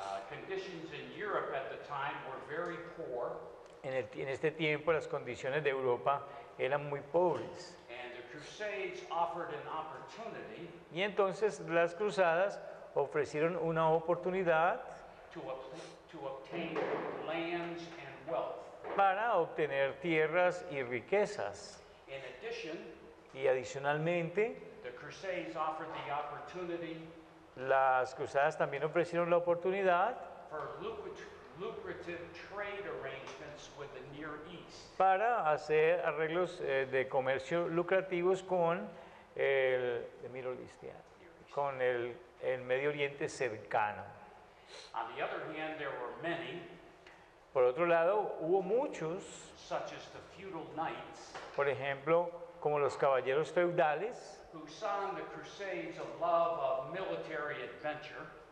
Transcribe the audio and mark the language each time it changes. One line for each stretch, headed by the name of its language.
English: Conditions in Europe at the time were very poor,
Spanish: En este tiempo las condiciones de Europa eran muy pobres
English: and the Crusades offered an opportunity
Spanish: y entonces las cruzadas ofrecieron una oportunidad
English: to obtain lands and wealth.
Spanish: para obtener tierras y riquezas.
English: In addition,
Spanish: Y adicionalmente,
English: the Crusades offered the opportunity
Spanish: las cruzadas también ofrecieron la oportunidad
English: for lucrative trade arrangements with the Near East.
Spanish: para hacer arreglos de comercio lucrativos con el Middle East, yeah, con el Medio Oriente cercano.
English: On the other hand, there were many,
Spanish: Por otro lado, hubo muchos,
English: such as the feudal knights,
Spanish: por ejemplo, como los caballeros feudales,
English: who saw in the Crusades a love of military adventure,